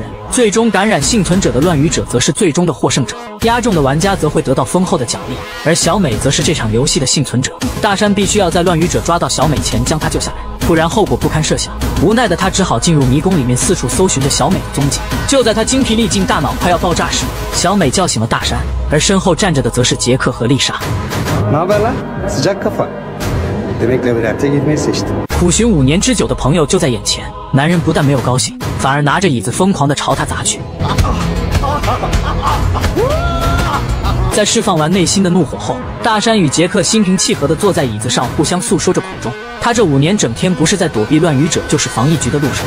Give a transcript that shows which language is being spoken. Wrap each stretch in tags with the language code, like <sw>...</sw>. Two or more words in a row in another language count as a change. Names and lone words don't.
<zh>最终感染幸存者的乱语者则是最终的获胜者，押中的玩家则会得到丰厚的奖励，而小美则是这场游戏的幸存者。大山必须要在乱语者抓到小美前将她救下来，不然后果不堪设想。无奈的他只好进入迷宫里面四处搜寻着小美的踪迹。就在他精疲力尽、大脑快要爆炸时，小美叫醒了大山，而身后站着的则是杰克和丽莎。</zh> <tr>Ne haber lan? Sıcak kafa. Demek labirente gitmeyi seçtin.</tr> <zh>苦寻5年之久的朋友就在眼前，男人不但没有高兴，反而拿着椅子疯狂地朝他砸去。在释放完内心的怒火后，大山与杰克心平气和地坐在椅子上，互相诉说着苦衷。他这5年整天不是在躲避乱语者，就是防疫局的路上。</zh>